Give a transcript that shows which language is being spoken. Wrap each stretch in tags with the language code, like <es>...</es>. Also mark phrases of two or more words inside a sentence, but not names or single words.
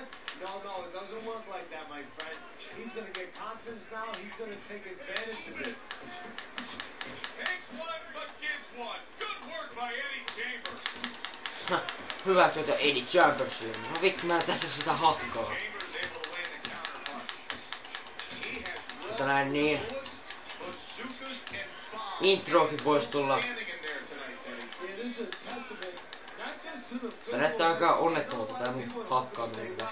<en>No, it doesn't work like that, my friend. He's going to get confidence now. He's going to take advantage of this. Takes one, but gives one. Good work by Eddie Chambers.</en> <fi>Hyvä työtä Eddie Chambersille. No vittu, mä tässä sitä hakkaa. Mutta näin niin. Introkin voisi tulla. Tää näyttää aika onnettomalta tää mun hakkaaminen.</fi>